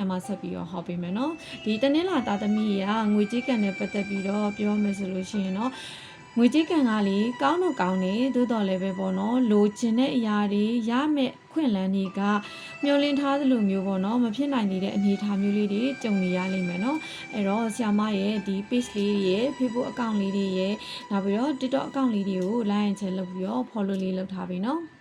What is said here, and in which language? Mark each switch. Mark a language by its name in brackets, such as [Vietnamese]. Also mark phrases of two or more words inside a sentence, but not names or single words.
[Burmese] မဆက်ပြီးတော့ဟောပေးမယ်နော်ဒီတနင်္လာသားသမီးကငွေကြေးကန်နဲ့ပတ်သက်ပြီးတော့ပြောမယ်ဆိုလို့ရှိရင်တော့ငွေကြေးကန်ကလေကောင်းတော့ကောင်းတယ်သို့တော်လည်းပဲပေါ့နော်လိုချင်တဲ့အရာတွေရမယ့်ခွင့်လန်းတွေကမျောလင်းထားသလိုမျိုးပေါ့နော်မဖြစ်နိုင်နေတဲ့အနေအထားမျိုးလေးတွေကြုံနေရလိမ့်မယ်နော်အဲ့တော့ဆရာမရဲ့ဒီ page လေးရဲ့ [English] Facebook account [Burmese] လေးတွေရဲ့နောက်ပြီးတော့ [English] TikTok account [Burmese] လေးတွေကို [English] like and share [Burmese] လုပ်ပြီးတော့ follow လေးလုပ်ထားပြီနော်